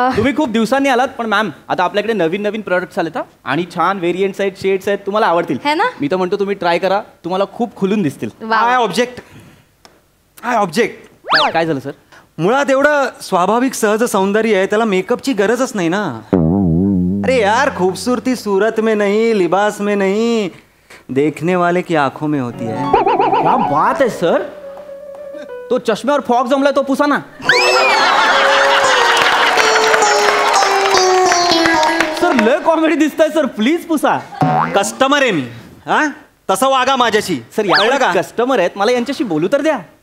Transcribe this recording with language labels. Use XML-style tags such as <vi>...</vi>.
<mr>तुम्ही खूप दिवसांनी आलात, पण मॅम आता आपल्याकडे नवीन प्रोडक्ट्स आलेत आणि छान व्हेरियंट्स आहेत, शेड्स आहेत, तुम्हाला आवडतील.</mr> <hi>है ना?</hi> <mr>मी तर म्हणतो तुम्ही ट्राय करा, तुम्हाला खूप खुलून दिसतील.</mr> <en>I object.</en> <mr>काय झालं सर? मुळात एवढं स्वाभाविक सहज सौंदर्य आहे, त्याला मेकअपची गरजच नाही ना.</mr> <hi>अरे यार, खूबसूरती सूरत में नहीं, लिबास में नहीं, देखने वाले की आंखों में होती है. क्या बात है सर.</hi> <mr>तो चष्म्यावर फॉग जमलाय तो पुसा ना. सर लय कॉमेडी दिसताय सर, प्लीज पुसा. कस्टमर आहे मी. हा, तसं वागा माझ्याशी. सर या कस्टमर आहेत, मला यांच्याशी बोलू तर द्या.</mr>